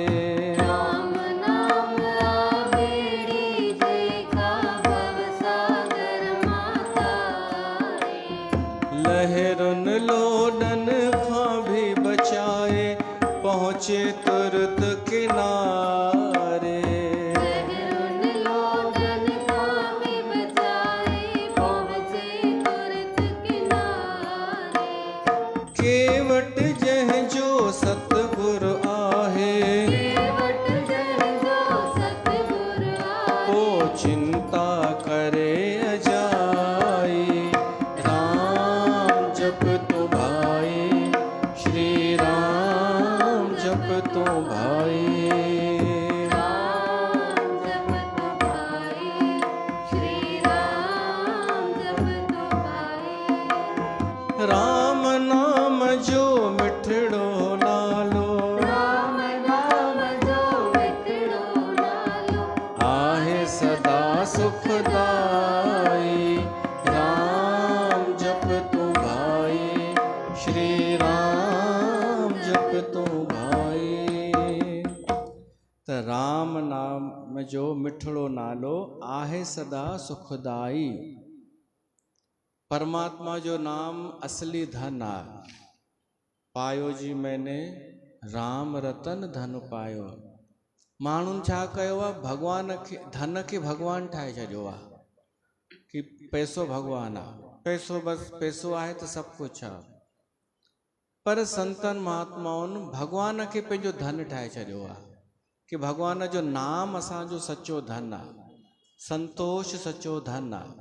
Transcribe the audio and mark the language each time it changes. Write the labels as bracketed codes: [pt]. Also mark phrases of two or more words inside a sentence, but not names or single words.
[sd] राम नाम आबेड़ी जे का भव सागर मातारे। लहरुन लोडन खां भी बचाए, पहुँचे तुरत किनारे। लहरुन लोडन खां भी बचाए, पहुँचे तुरत किनारे। केवट जह जो सतगुरु आहे, केवट जन जो सतगुर ओ आए। चिंता करे अजाई। राम जप तू भाई, श्री राम जप तू भाई। राम जप तू भाई, श्री राम जप तू भाई। राम नाम जो मिठड़ो नालो, राम नाम जो मिठड़ो नालो। आहे सदा सुखदाई। राम जप तू भाई, श्री राम जप तू भाई। त राम नाम जो मिठड़ो नालो आहे सदा सुखदाई। परमात्मा जो नाम असली धन आहे। [hi] पायो जी मैंने राम रतन धन पायो। [sd] माण्हुनि छा कयो आहे, भॻवान खे धन खे भॻवान ठाहे छॾियो आहे कि पैसो भॻवान आहे, पैसो बसि पैसो आहे त सभु कुझु आहे। पर संतनि महात्माउनि भॻवान खे पंहिंजो धन ठाहे छॾियो आहे कि भॻवान जो नाम असांजो सचो धन आहे, संतोष सचो धन आहे।